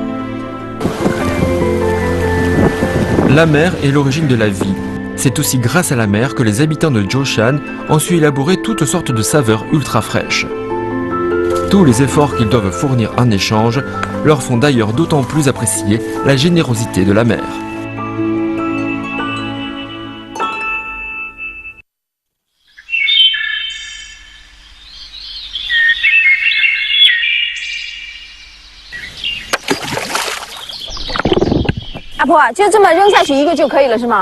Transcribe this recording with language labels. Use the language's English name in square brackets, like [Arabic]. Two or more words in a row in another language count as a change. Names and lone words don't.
[French] La mer est l'origine de la vie. C'est aussi grâce à la mer que les habitants de Zhoushan ont su élaborer toutes sortes de saveurs ultra fraîches. Tous les efforts qu'ils doivent fournir en échange leur font d'ailleurs d'autant plus apprécier la générosité de la mer. [Chinese] 阿婆，就这么扔下去一个就可以了是吗？